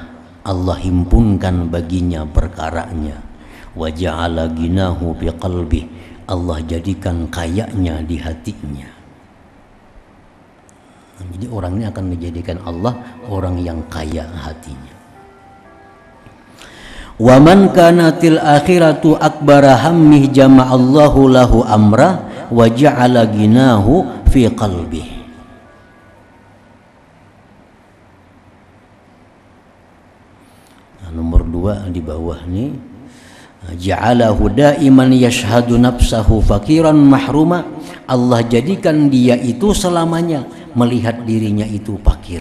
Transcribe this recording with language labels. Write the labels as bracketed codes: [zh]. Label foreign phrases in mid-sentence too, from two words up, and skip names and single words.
[id] Allah himpunkan baginya perkaranya. [ar] وجعل غناه بقلبه. [id] Allah jadikan kayanya di hatinya. Jadi orang ini akan menjadikan Allah orang yang kaya hatinya. [ar] ومن كانت الآخرة أكبر همه جمع الله له أمره وجعل غناه في قلبه. [id] Nomor 2 di bawah nih, [ar] جعله دائما يشهد نفسه فقيرا محروما. [id] Allah jadikan dia itu selamanya melihat dirinya itu fakir.